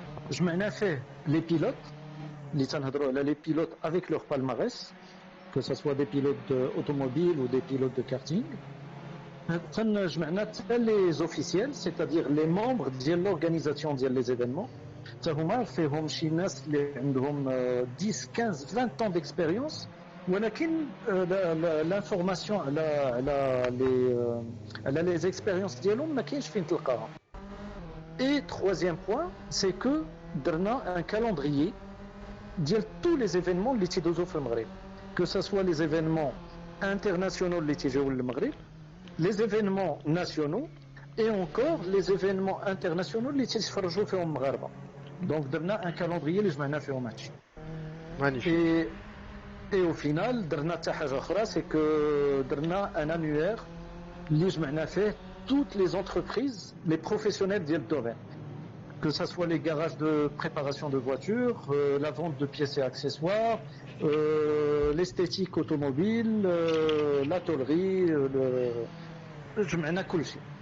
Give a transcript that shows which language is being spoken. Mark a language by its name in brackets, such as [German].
[Arabic] جمعنا فيه [French] les pilotes [Arabic] اللي تنهضروا على [French] les pilotes avec leur palmarès, que ce soit des pilotes automobiles ou des pilotes de karting. جمعنا حتى les officiels, c'est-à-dire les membres ديال l'organisation ديال les événements. [Arabic] حتى هما فيهم شي ناس اللي عندهم 10, 15, 20 [French] ans d'expérience. [Arabic] ولكن l'information على les expériences ديالهم ما كاينش فين تلقاها. [French] Et troisième point, c'est que درنا un calendrier ديال tous les événements اللي تيدوزو في المغرب, que ce soit les événements internationaux [Arabic] اللي تيجيو للمغرب, [French] les événements nationaux et encore les événements internationaux [Arabic] اللي تيتفرجوا فيهم المغاربه. Donc درنا [French] un calendrier [Arabic] اللي جمعنا فيهم هادشي. [French] Magnifique. Et au final, [Arabic] درنا حتى حاجه اخرى, [French] c'est que درنا un annuaire اللي جمعنا فيه toutes les entreprises, les professionnels ديال الدومين, que ça soit les garages de préparation de voitures, la vente de pièces et accessoires, l'esthétique automobile, la tôlerie, [Arabic] جمعنا كل شيء.